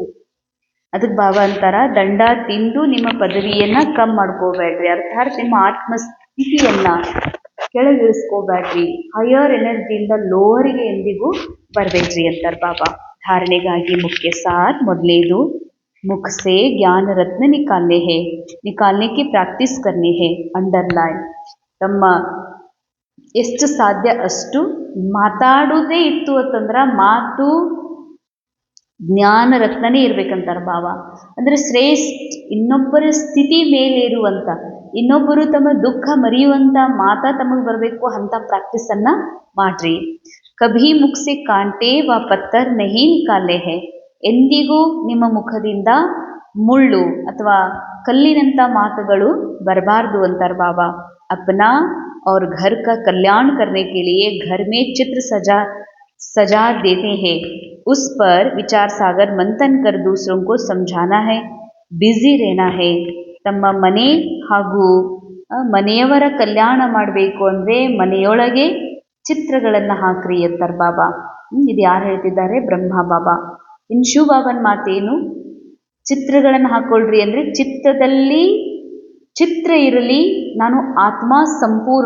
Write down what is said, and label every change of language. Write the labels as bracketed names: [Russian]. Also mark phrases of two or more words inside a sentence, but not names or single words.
[Kannada] ಅದಕ್ಕೆ ಬಾಬಾ ಅಂತಾರ, ದಂಡ ತಿಂದು ನಿಮ್ಮ ಪದವಿಯನ್ನ ಕಮ್ಮಿ ಮಾಡ್ಕೋಬೇಡ್ರಿ, ಅರ್ಥಾತ್ ನಿಮ್ಮ ಆತ್ಮಸ್ಥಿತಿಯನ್ನ ಕೆಳಗಿಳಿಸ್ಕೋಬೇಡ್ರಿ, [English] higher energy-ಯಿಂದ [Kannada] ಲೋವರಿಗೆ ಎಂದಿಗೂ ಬರಬೇಡ್ರಿ ಅಂತಾರೆ ಬಾಬಾ. ಧಾರಣೆಗಾಗಿ ಮುಖ್ಯ ಸಾರ್, ಮೊದಲನೇದು [Hindi] मुख से ज्ञान रत्न निकालने की प्रैक्टिस करनी है. अंडरलाइन. [Kannada] ತಮ್ಮ ಎಷ್ಟು ಸಾಧ್ಯ ಅಷ್ಟು ಮಾತಾಡೋದೇ ಇತ್ತು ಅಂತಂದ್ರೆ ಮಾತು ಜ್ಞಾನ ರತ್ನನೇ ಇರ್ಬೇಕಂತಾರೆ ಬಾಬಾ. ಅಂದರೆ ಶ್ರೇಷ್ಠ, ಇನ್ನೊಬ್ಬರ ಸ್ಥಿತಿ ಮೇಲೇರುವಂಥ, ಇನ್ನೊಬ್ಬರು ತಮ್ಮ ದುಃಖ ಮರೆಯುವಂಥ ಮಾತಾ ತಮಗೆ ಬರಬೇಕು, ಅಂಥ ಪ್ರಾಕ್ಟೀಸನ್ನು ಮಾಡ್ರಿ. [Hindi] कभी मुख से काँटे व पत्थर नहीं निकाले हैं. [Kannada] ಎಂದಿಗೂ ನಿಮ್ಮ ಮುಖದಿಂದ ಮುಳ್ಳು ಅಥವಾ ಕಲ್ಲಿನಂಥ ಮಾತುಗಳು ಬರಬಾರ್ದು ಅಂತಾರೆ ಬಾಬಾ. [Hindi] ಅಪ್ನಾ और घर का कल्याण करने के लिए घर में चित्र सजा देते हैं, उस पर विचार सागर मंथन कर दूसरों को समझाना है, ಬ್ಯುಸಿ रहना है. [Kannada] ತಮ್ಮ ಮನೆ ಹಾಗೂ ಮನೆಯವರ ಕಲ್ಯಾಣ ಮಾಡಬೇಕು ಅಂದರೆ ಮನೆಯೊಳಗೆ ಚಿತ್ರಗಳನ್ನು ಹಾಕ್ರಿ ಅಂತಾರೆ ಬಾಬಾ. ಇದು ಯಾರು ಹೇಳ್ತಿದ್ದಾರೆ? ಬ್ರಹ್ಮ ಬಾಬಾ. ಇನ್ನು ಶಿವ ಬಾಬನ ಮಾತೇನು? ಚಿತ್ರಗಳನ್ನು ಹಾಕೊಳ್ರಿ ಅಂದರೆ ಚಿತ್ತದಲ್ಲಿ ಚಿತ್ರ ಇರಲಿ, ನಾನು ಆತ್ಮ ಸಂಪೂರ್ಣ.